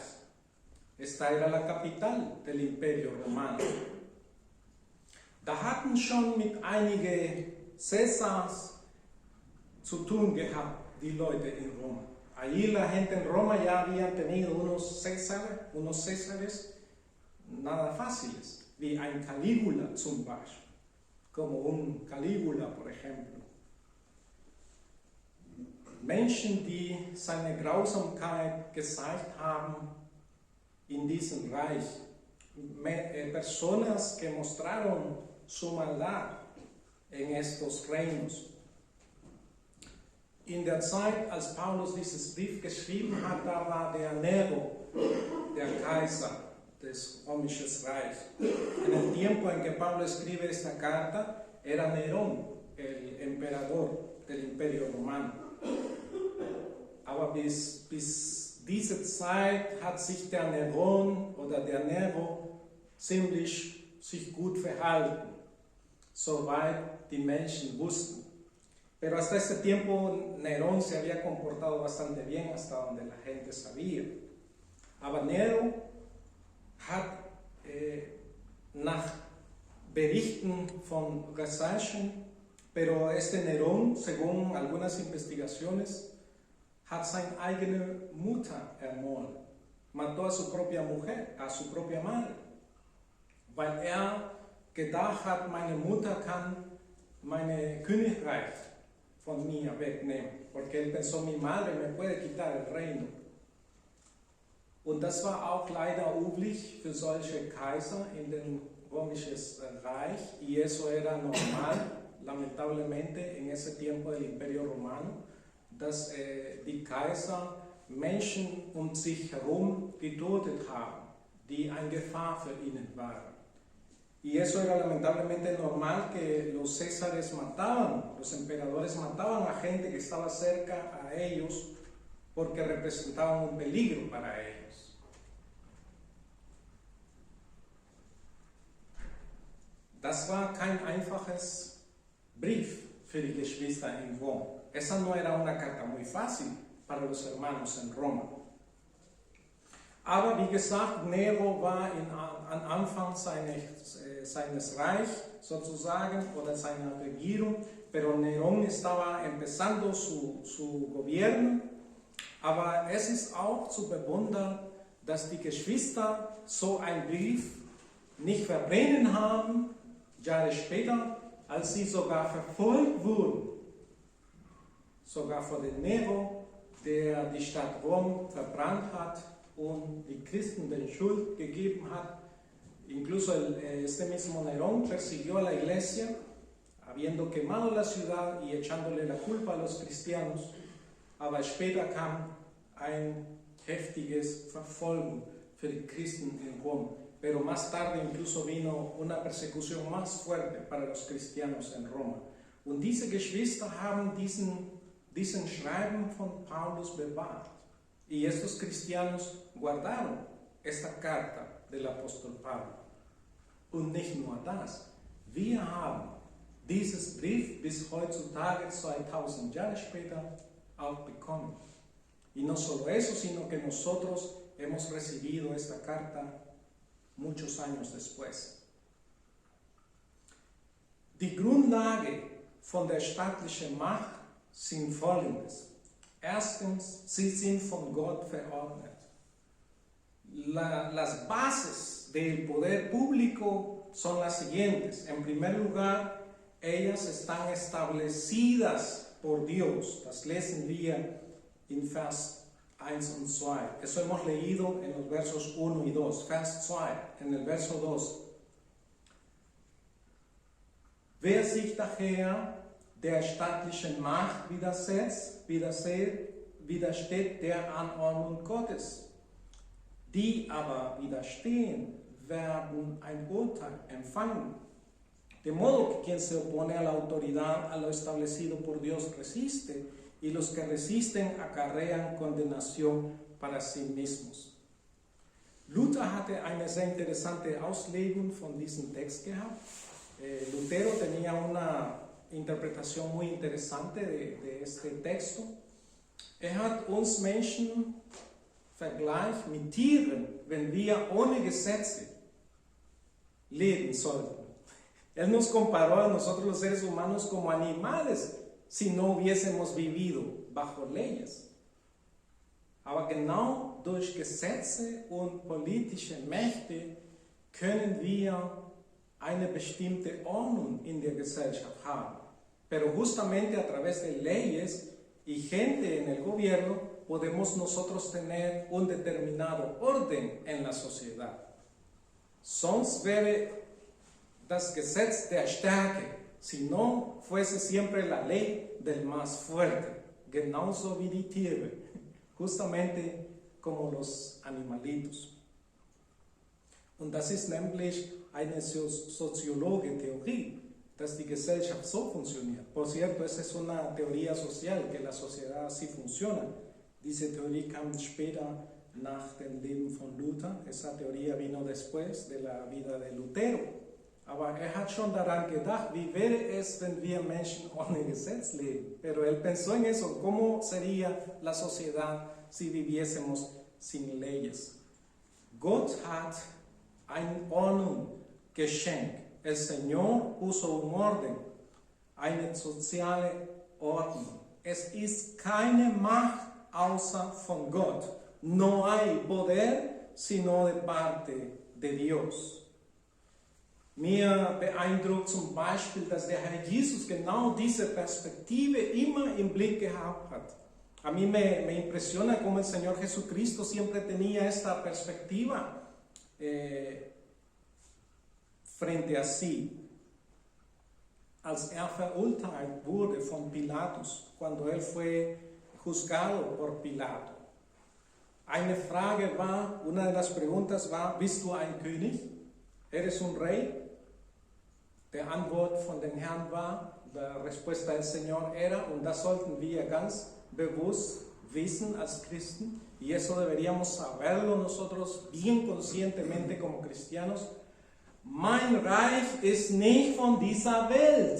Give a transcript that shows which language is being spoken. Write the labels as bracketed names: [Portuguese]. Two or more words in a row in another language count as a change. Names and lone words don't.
[Spanish] Esta era la capital del Imperio Romano. [German] Da hatten schon mit einigen Cäsars zu tun gehabt, die Leute in Roma. [Spanish] Allí la gente en Roma ya habían tenido unos Césares nada fáciles, [German] wie ein Calígula zum Beispiel. [Spanish] Como un Calígula, por ejemplo. [German] Menschen, die seine Grausamkeit gezeigt haben in diesem Reich. [Spanish] Personas que mostraron su maldad en estos reinos. [German] In der Zeit, als Paulus dieses Brief geschrieben hat, da war der Nero, der Kaiser des Römischen Reichs. [Spanish] En el tiempo en que Pablo escribe esta carta, era Nerón, el emperador del Imperio Romano. [German] Aber bis diese Zeit hat sich der Nerón oder der Nero ziemlich sich gut verhalten, soweit die Menschen wussten. [Spanish] Pero hasta este tiempo Nerón se había comportado bastante bien, hasta donde la gente sabía. [German] Aber Nero hat nach Berichten von Recherchen, [Spanish] pero este Nerón, según algunas investigaciones, [German] hat seine eigene Mutter ermordet. [Spanish] Mató a su propia mujer, a su propia madre, [German] weil gedacht hat, meine Mutter kann mein Königreich von mir wegnehmen, [Spanish] porque él pensó, mi madre me puede quitar el reino. [German] Und das war auch leider üblich für solche Kaiser in dem römischen Reich, [Spanish] y eso era normal, lamentablemente, en ese tiempo del Imperio Romano, [German] dass die Kaiser Menschen um sich herum getötet haben, die eine Gefahr für ihnen waren. [Spanish] Y eso era lamentablemente normal, que los césares mataban, los emperadores mataban a gente que estaba cerca a ellos porque representaban un peligro para ellos. [German] Das war kein einfaches Brief für die Geschwister in Rom. [Spanish] Esa no era una carta muy fácil para los hermanos en Roma. [German] Aber wie gesagt, Nero war am Anfang seines Reichs sozusagen oder seiner Regierung, [Spanish] pero Nerón estaba empezando su gobierno. [German] Aber es ist auch zu bewundern, dass die Geschwister so einen Brief nicht verbrennen haben, Jahre später, als sie sogar verfolgt wurden. Sogar vor dem Nero, der die Stadt Rom verbrannt hat und die Christen den Schuld gegeben hat. [Spanish] Incluso este mismo Nerón persiguió a la iglesia, habiendo quemado la ciudad y echándole la culpa a los cristianos. [German] Aber später kam ein heftiges Verfolgung für die Christen in Rom. [Spanish] Pero más tarde incluso vino una persecución más fuerte para los cristianos en Roma. [German] Und diese Geschwister haben diesen Schreiben von Paulus bewahrt. [Spanish] Y estos cristianos guardaron esta carta del apóstol Pablo. [German] Und nicht nur das. Wir haben dieses Brief bis heutzutage, 2000 Jahre später, auch bekommen. [Spanish] Y no solo eso, sino que nosotros hemos recibido esta carta muchos años después. [German] Die Grundlage von der staatlichen Macht sind folgendes. Erstens, sie sind von Gott verordnet. [Spanish] Las bases del poder público son las siguientes. En primer lugar, ellas están establecidas por Dios. [German] Das lesen wir in Vers 1 und 2. [Spanish] Eso hemos leído en los versos 1 y 2. Vers 2, en el verso 2. [German] Wer sich daher der staatlichen Macht widersteht der Anordnung Gottes. Die aber widerstehen, werden ein Urteil empfangen. [Spanish] De modo que quien se opone a la autoridad, a lo establecido por Dios, resiste, y los que resisten acarrean condenación para sí mismos. [German] Luther hatte eine sehr interessante Auslegung von diesem Text gehabt. [Spanish] Lutero tenía una interpretación muy interesante de este texto. [German] Hat uns Menschen vergleicht mit Tieren, wenn wir ohne Gesetze leben sollten. [Spanish] Él nos comparó a nosotros los seres humanos como animales si no hubiésemos vivido bajo leyes. [German] Aber genau durch Gesetze und politische Mächte können wir eine bestimmte Ordnung in der Gesellschaft haben. [Spanish] Pero justamente a través de leyes y gente en el gobierno podemos nosotros tener un determinado orden en la sociedad. [German] Sonst wäre das Gesetz der Stärke, [Spanish] si no fuese siempre la ley del más fuerte, [German] genauso wie die Tiere, [Spanish] justamente como los animalitos. [German] Und das ist nämlich eine soziologische Theorie, dass die Gesellschaft so funktioniert. [Spanish] Por cierto, esa es una teoría social, que la sociedad así funciona. [German] Diese Theorie kam später nach dem Leben von Luther. [Spanish] Esa teoría vino después de la vida de Lutero. [German] Aber hat schon daran gedacht, wie wäre es, wenn wir Menschen ohne Gesetz leben. [Spanish] Pero él pensó en eso, ¿cómo sería la sociedad si viviésemos sin leyes? [German] Gott hat eine Ordnung Geschenk. [Spanish] El Señor puso un orden, [German] eine soziale Ordnung. Es ist keine Macht außer von Gott. [Spanish] No hay poder sino de parte de Dios. [German] Mir beeindruckt zum Beispiel, dass der Herr Jesus genau diese Perspektive immer im Blick gehabt hat. [Spanish] A mí me impresiona cómo el Señor Jesucristo siempre tenía esta perspectiva frente a sí. [German] Als verurteilt wurde von Pilatus, [Spanish] cuando él fue juzgado por Pilato. Una de las preguntas [German] war, bist du ein König? [Spanish] ¿Eres un rey? [German] Die Antwort von den Herrn war, [Spanish] la respuesta del Señor era, [German] und das sollten wir ganz bewusst wissen als Christen, [Spanish] y eso deberíamos saberlo nosotros bien conscientemente como cristianos, [German] mein Reich ist nicht von dieser Welt.